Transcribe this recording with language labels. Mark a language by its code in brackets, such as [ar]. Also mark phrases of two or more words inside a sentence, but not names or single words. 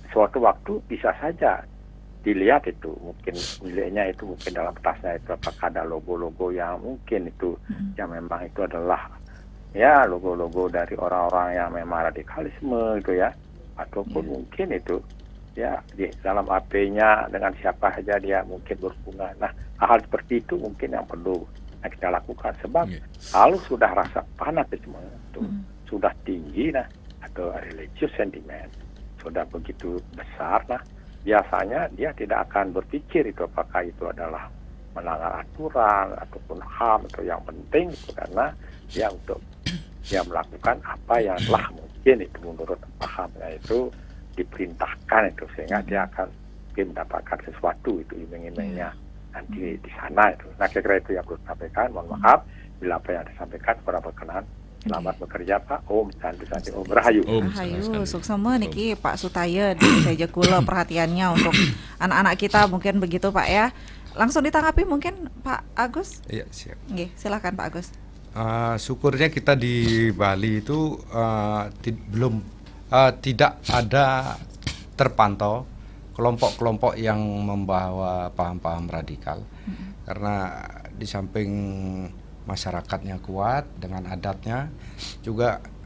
[id] Suatu waktu bisa saja dilihat itu mungkin miliknya itu mungkin dalam tasnya itu apakah ada logo-logo yang mungkin itu yang memang itu adalah ya logo-logo dari orang-orang yang memang radikalisme gitu ya, ataupun mungkin itu ya di dalam AP-nya dengan siapa saja dia mungkin berhubungan. Nah, hal seperti itu mungkin yang perlu kita lakukan, sebab kalau sudah rasa fanatisme itu sudah tinggi, nah, atau religious sentiment sudah begitu besar, nah biasanya dia tidak akan berpikir itu apakah itu adalah melanggar aturan ataupun HAM atau yang penting itu, karena dia untuk dia melakukan apa yang telah mungkin itu menurut pahamnya itu diperintahkan itu, sehingga dia akan mungkin mendapatkan sesuatu itu iming-imingnya nanti di sana itu. Nah, kira-kira itu yang perlu disampaikan. Mohon maaf bila apa yang disampaikan kurang berkenan. Selamat bekerja Pak. [sa] Om Santi Om [id] Rahayu. [ban] Rahayu, suksema niki [id] Pak Sutaya di Teja Kula perhatiannya untuk anak-anak kita mungkin begitu Pak ya. Langsung ditanggapi mungkin Pak Agus. Iya, siap. Nggih, silakan Pak Agus. Syukurnya kita di Bali itu tidak ada terpantau kelompok-kelompok yang membawa paham-paham radikal, karena di samping masyarakatnya kuat dengan adatnya, juga